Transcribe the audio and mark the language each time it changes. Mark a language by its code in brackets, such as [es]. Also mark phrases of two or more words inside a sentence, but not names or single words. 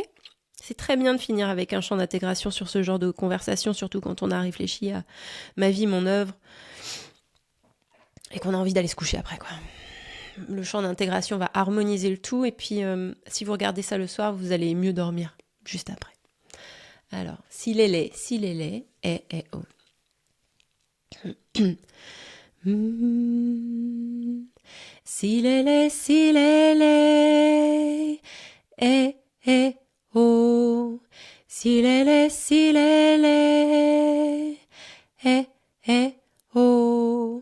[fr] C'est très bien de finir avec un chant d'intégration sur ce genre de conversation, surtout quand on a réfléchi à ma vie, mon œuvre, et qu'on a envie d'aller se coucher après, quoi. Le chant d'intégration va harmoniser le tout, et puis si vous regardez ça le soir, vous allez mieux dormir juste après. Alors, silélé, et oh. Silélé, et oh. Silélé, et oh.